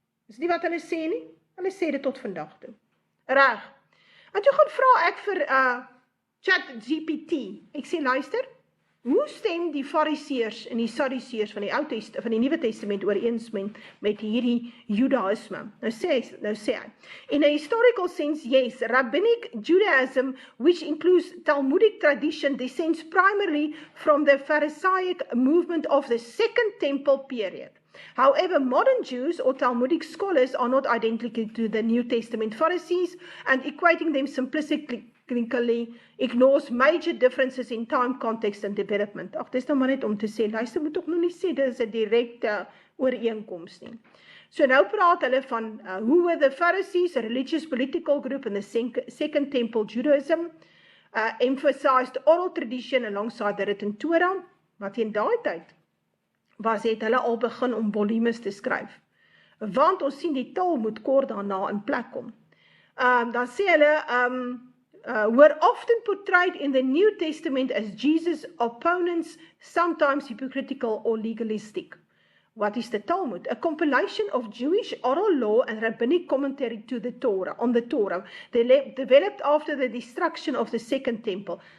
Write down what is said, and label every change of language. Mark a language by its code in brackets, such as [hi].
[af] Dis nie wat hulle sê nie, hulle sê dit tot vandag toe. Reg. En toe gaan vra ek vir ChatGPT. Ek sê, luister, hoe stem die fariseërs en die sadduseërs van die Nuwe Testament ooreen met hierdie Judaïsme? Nou sê hy, [en] in a historical sense, yes, Rabbinic Judaism, which includes Talmudic tradition, descends primarily from the Pharisaic movement of the Second Temple period. However, modern Jews or Talmudic scholars are not identical to the New Testament Pharisees, and equating them simplistically ignores major differences in time, context and development. [af] Ag, dis nou maar net om te sê, luister, moet tog nog nie sê, dit is 'n direkte ooreenkoms nie. So nou praat hulle van, [en] who were the Pharisees, a religious political group in the Second Temple Judaism, emphasized oral tradition alongside the written Torah, [af] wat in daai tyd het hulle al begin om volumes te skryf. Want ons sien die taal moet kort daarna in plek kom. Dan sê hulle, [en] were often portrayed in the New Testament as Jesus' opponents, sometimes hypocritical or legalistic. What is the Talmud? A compilation of Jewish oral law and rabbinic commentary on the Torah, developed after the destruction of the Second Temple.